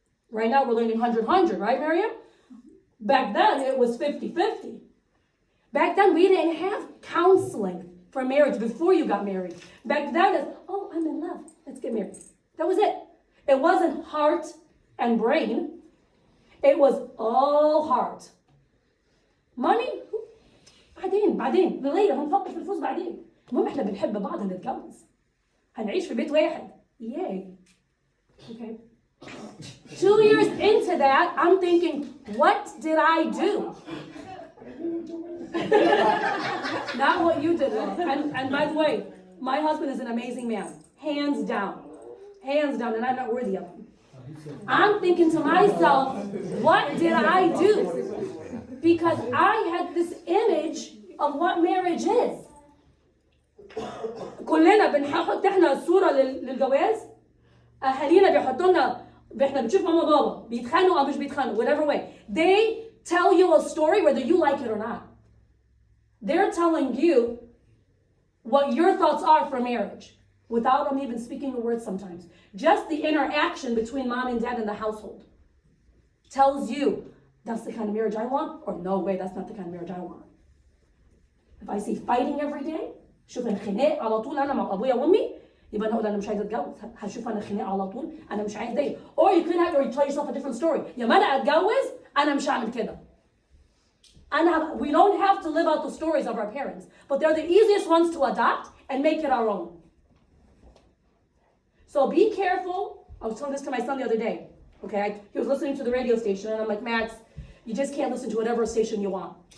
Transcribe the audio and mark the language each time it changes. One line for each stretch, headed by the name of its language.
English: Right now we're learning 100-100, right, Miriam? Back then it was 50-50. Back then we didn't have counseling for marriage before you got married. Back then it's, oh, I'm in love. Let's get married. That was it. It wasn't heart and brain. It was all heart. Money?
Arabic: بعدين later هنفكر في الفلوس بعدين. المهم احنا بنحب بعض هنتجوز. هنعيش في بيت واحد.
English: Yay. Okay. 2 years into that, I'm thinking, what did I do? Not what you did. And by the way, my husband is an amazing man. Hands down, and I'm not worthy of him. I'm thinking to myself, what did I do? Because I had this image of what marriage is.
Arabic: كلنا بنحط احنا الصورة للجواز. أهالينا بيحطوا لنا احنا بنشوف ماما بابا بيتخانقوا أو مش بيتخانقوا,
English: whatever way. They tell you a story whether you like it or not. They're telling you what your thoughts are for marriage. Without them even speaking a word sometimes. Just the interaction between mom and dad in the household tells you, that's the kind of marriage I want, or no way, that's not the kind of marriage I want. If I see fighting every day,
Arabic: شوف الخناق على طول أنا مع أبويا وأمي, يبقى أنا أقول أنا مش عايزة أتجوز. هشوف أنا خناق على طول, أنا مش عايزة ده.
English: Or you could have, or you tell yourself a different story.
Arabic: يا ما أنا أتجوز, أنا مش هعمل كده.
English: We don't have to live out the stories of our parents, but they're the easiest ones to adopt and make it our own. So be careful. I was telling this to my son the other day. Okay, he was listening to the radio station, and I'm like, Max, you just can't listen to whatever station you want.